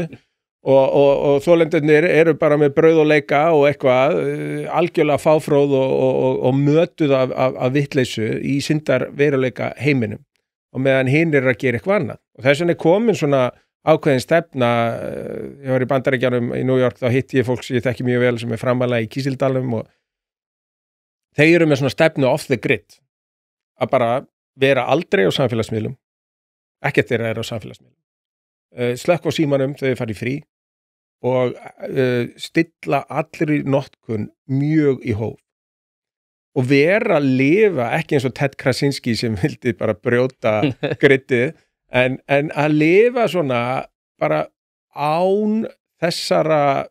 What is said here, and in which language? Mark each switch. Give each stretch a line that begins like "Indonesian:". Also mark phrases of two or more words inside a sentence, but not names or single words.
Icelandic: Og þolendurnir eru bara með brauð og leika og eitthvað algjörlega fáfróð og mötuð af vitleysu í syndar veruleika heiminum og meðan hinn að gera eitthvað annað og þess vegna komin svona ákveðin stefna. Ég var í Bandaríkjunum í New York, þá hitti ég fólk sem ég þekki mjög vel sem framalega í Kísildalum og þeir eru með svona stefnu
English: off the grid
Icelandic: að bara vera aldrei á samfélagsmiðlum, ekkert þeirra á samfélagsmiðlum, slökk á símanum þegar þau fara í frí og stilla allir í notkun mjög í hóf og vera að lifa ekki eins og Ted Krasinski sem vildi bara brjóta grittið en að lifa svona bara án þessara